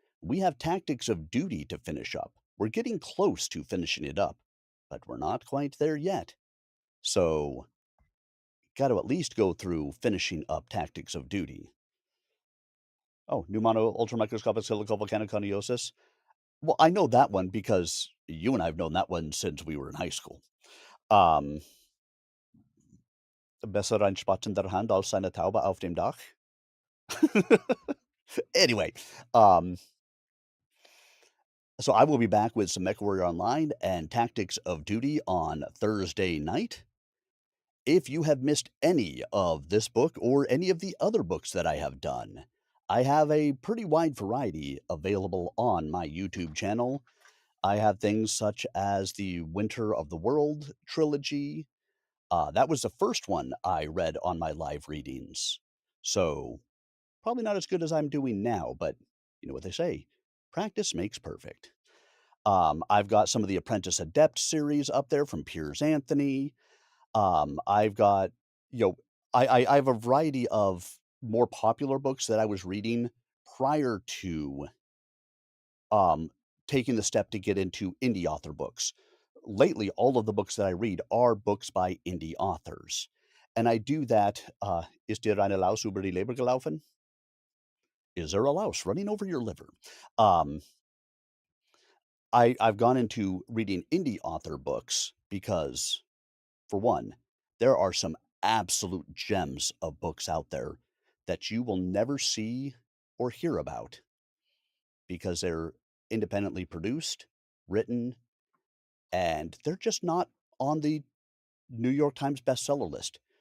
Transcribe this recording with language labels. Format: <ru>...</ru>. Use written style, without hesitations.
<en>We have Tactics of Duty to finish up. We're getting close to finishing it up, but we're not quite there yet. So, got to at least go through finishing up Tactics of Duty. Oh, Pneumano Ultramicroscopic Silicovolcanoconiosis. Well, I know that one because you and I have known that one since we were in high school.</en> <de>Um, Besser ein Spatz in der Hand als eine Taube auf dem Dach.</de> <en>Anyway, um, so I will be back with some MechWarrior Online and Tactics of Duty on Thursday night. If you have missed any of this book or any of the other books that I have done, I have a pretty wide variety available on my YouTube channel. I have things such as the Winter of the World trilogy. That was the first one I read on my live readings. So, probably not as good as I'm doing now, but you know what they say, practice makes perfect. I've got some of the Apprentice Adept series up there from Piers Anthony. I've got, you know, I have a variety of more popular books that I was reading prior to um, taking the step to get into indie author books. Lately, all of the books that I read are books by indie authors. And I do that.</en> <de>Ist dir eine Laus über die Leber gelaufen?</de> <en>Is there a louse running over your liver? Um, I've gone into reading indie author books because, for one, there are some absolute gems of books out there that you will never see or hear about because they're independently produced, written, and they're just not on the New York Times bestseller list.</en>